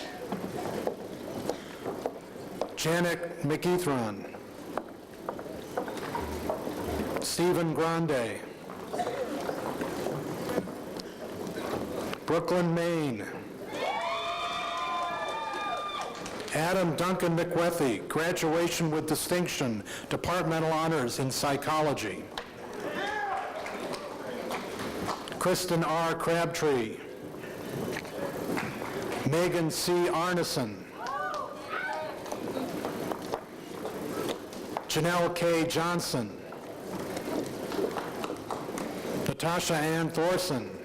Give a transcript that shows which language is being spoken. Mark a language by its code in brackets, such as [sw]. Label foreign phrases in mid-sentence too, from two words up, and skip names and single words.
[en] Janet McEthron. Stephen Grande. Brooklyn, Maine. Adam Duncan McWethy, graduation with distinction, Departmental Honors in Psychology. Kristen R. Crabtree. Megan C. Arneson. Janelle K. Johnson. Natasha Ann Thorson.